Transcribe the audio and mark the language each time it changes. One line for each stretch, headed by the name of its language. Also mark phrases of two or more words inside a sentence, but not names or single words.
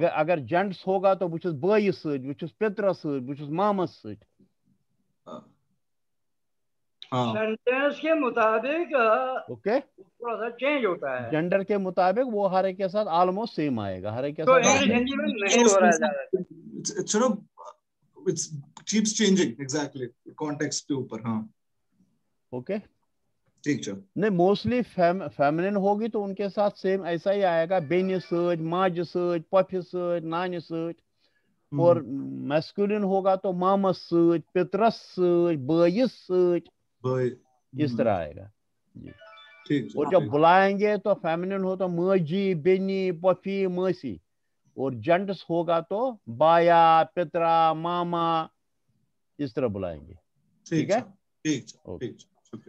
Hindi: अगर जेंट्स होगा तो
Kashmiri: बुच बयस सज, बुच पितरस सज, बुच मामस सज।
Hindi: सेंटेंस के मुताबिक ओके थोड़ा सा चेंज होता है, जेंडर के मुताबिक वो हर एक के साथ ऑलमोस्ट सेम आएगा, हर एक के तो साथ। इंग्लिश हिंदी में नहीं हो रहा है ज्यादा।
English: It's you know it's keeps changing exactly context
Hindi: के ऊपर।
English: हाँ
Hindi: ओके ठीक है। नहीं मोस्टली फेमिनिन होगी तो उनके साथ सेम ऐसा ही आएगा,
Kashmiri: बेनि सज, माज सज, पफि सज, नानि सज। और मैस्कुलिन होगा तो मामस सज, पितरस सज, बयस सज,
Hindi: इस तरह आएगा जी। ठीक। और जब बुलाएंगे तो फेमिनिन हो तो
Kashmiri: माजी, बेनी, पफी, मसी।
Hindi: और जेंट्स होगा तो
Kashmiri: बाया, पितरा, मामा,
Hindi: इस तरह बुलाएंगे। ठीक है। ठीक।